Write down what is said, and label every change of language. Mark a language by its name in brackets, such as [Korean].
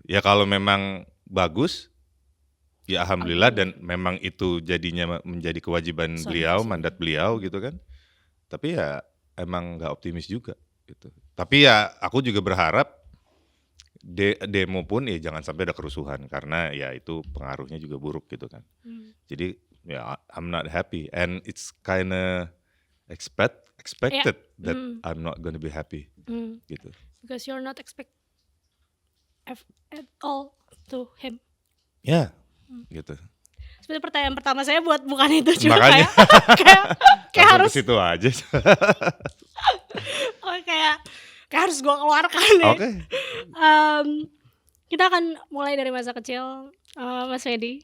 [Indonesian] Ya kalau memang bagus ya alhamdulillah, dan memang itu jadinya menjadi kewajiban beliau, mandat beliau gitu kan. Tapi ya emang nggak optimis juga gitu. Tapi ya aku juga berharap demo pun ya jangan sampai ada kerusuhan karena ya itu pengaruhnya juga buruk gitu kan. Jadi ya [English] I'm not happy and it's kinda expected that I'm not gonna be happy [Indonesian] gitu. [English] Because you're not expect at all to him. [Indonesian] Ya, gitu. Seperti pertanyaan pertama saya bukan itu juga. Makanya kayak harus situ aja. kayak harus gue keluarkan ya. Oke. Kita akan mulai dari masa kecil, Mas Fedi.